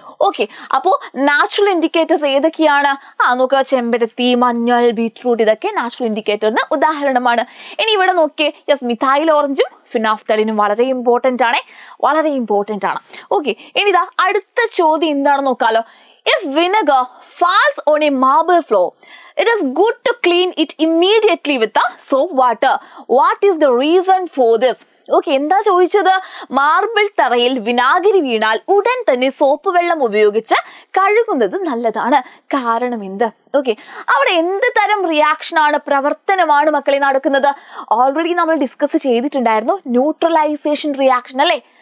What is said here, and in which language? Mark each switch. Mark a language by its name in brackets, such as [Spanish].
[Malayalam] Okay, അപ്പോൾ natural indicators ഏതൊക്കെയാണ്? നോക്കുക, ചെമ്പരത്തി, മഞ്ഞൾ, ബീറ്റ്റൂട്ട്, ഇതൊക്കെ നാച്ചുറൽ ഇൻഡിക്കേറ്ററിന് ഉദാഹരണമാണ്. ഇനി ഇവിടെ നോക്കിയേ. യെസ്, മിഥൈൽ ഓറഞ്ചും ഫിനോഫ്തലിനും വളരെ ഇമ്പോർട്ടൻ്റ് ആണ്. ഓക്കെ, ഇനി ഇതാ അടുത്ത ചോദ്യം എന്താണെന്ന് നോക്കാലോ. [English] If vinegar falls on a marble floor, it is good to clean it immediately with the soap water. What is the reason for this? [Malayalam] Okay, എന്താ ചോദിച്ചത്? മാർബിൾ തറയിൽ വിനാഗിരി വീണാൽ ഉടൻ തന്നെ സോപ്പ് വെള്ളം ഉപയോഗിച്ച് കഴുകുന്നത് നല്ലതാണ്. കാരണം എന്ത്? ഓക്കെ, അവിടെ എന്ത് തരം റിയാക്ഷനാണ്, പ്രവർത്തനമാണ് മക്കളെ നടക്കുന്നത്? ഓൾറെഡി നമ്മൾ ഡിസ്കസ് ചെയ്തിട്ടുണ്ടായിരുന്നു, ന്യൂട്രലൈസേഷൻ റിയാക്ഷൻ അല്ലേ.